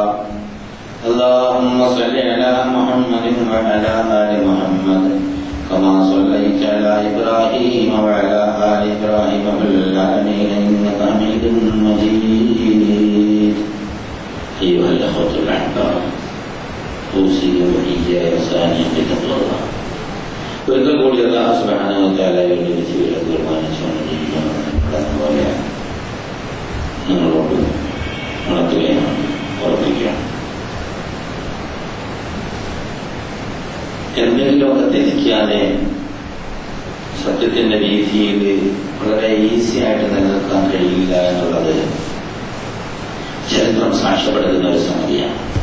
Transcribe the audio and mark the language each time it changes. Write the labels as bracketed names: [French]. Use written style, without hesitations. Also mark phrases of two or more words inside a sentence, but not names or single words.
[Arabic] اللهم صل على محمد وعلى آل محمد كما صليت على إبراهيم وعلى آل إبراهيم في العالمين إنك حميد مجيد. أيها الأخوة الأحباب، أوصيكم وإياي ثانيا بتقوى الله. [Malayalam] ഒരിക്കൽ കൂടി [Arabic] الله سبحانه وتعالى [Malayalam] വിളിച്ച് ബഹുമാനിച്ചുകൊണ്ട് ജീവിക്കാൻ നിങ്ങളോട് ഉണർത്തുകയാണ്, ഉറപ്പിക്കുകയാണ്. എന്തെങ്കിലുമൊക്കെ ത്യജിക്കാതെ സത്യത്തിന്റെ രീതിയിൽ വളരെ ഈസി ആയിട്ട് നിലനിൽക്കാൻ കഴിയില്ല എന്നുള്ളത് ചരിത്രം സാക്ഷ്യപ്പെടുത്തുന്ന ഒരു സംഗതിയാണ്.